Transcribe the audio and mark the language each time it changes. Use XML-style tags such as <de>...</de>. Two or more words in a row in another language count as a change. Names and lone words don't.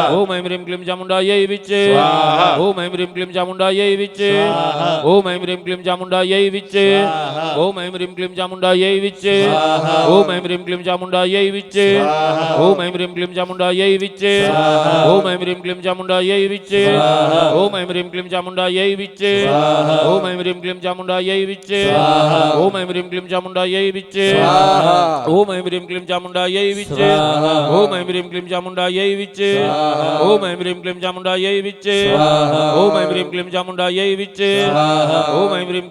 <sa>ओम ऐम ह्रीम क्लीम चामुंडाय विच्चे स्वाहा. ओम ऐम ह्रीम क्लीम चामुंडाय विच्चे स्वाहा. ओम ऐम ह्रीम क्लीम चामुंडाय विच्चे स्वाहा. ओम ऐम ह्रीम क्लीम चामुंडाय विच्चे स्वाहा. ओम ऐम ह्रीम क्लीम चामुंडाय विच्चे स्वाहा. ओम ऐम ह्रीम क्लीम चामुंडाय विच्चे स्वाहा. ઓમ ऐं ह्रीं क्लीं चामुण्डायै विच्चे ॐ ऐं ह्रीं क्लीं चामुण्डायै विच्चे ॐ ऐं ह्रीं क्लीं चामुण्डायै विच्चे ॐ ऐं ह्रीं क्लीं चामुण्डायै विच्चे ॐ ऐं ह्रीं क्लीं चामुण्डायै विच्चे ॐ ऐं ह्रीं क्लीं चामुण्डायै विच्चे ॐ ऐं ह्रीं क्लीं चामुण्डायै विच्चे ॐ ऐं ह्रीं क्लीं चामुण्डायै विच्चे ॐ ऐं ह्रीं</sa>